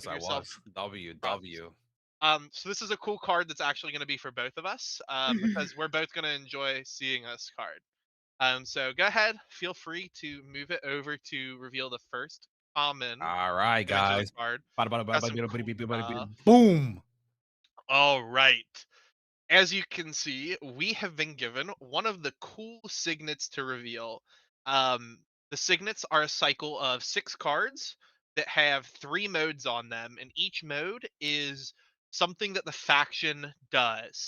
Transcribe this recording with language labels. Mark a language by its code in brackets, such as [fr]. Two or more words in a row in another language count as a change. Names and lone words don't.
[en] Give I yourself was. W props. W. So this is a cool card that's actually going to be for both of us, because we're both going to enjoy seeing this card. So go ahead, feel free to move it over to reveal the first common All right, image of the guys. card. Bada, bada, bada, Got some bada, cool bada, bada, bada, stuff. bada. Boom. All right. As you can see, we have been given one of the cool signets to reveal. The signets are a cycle of 6 cards that have 3 modes on them, and each mode is something that the faction does.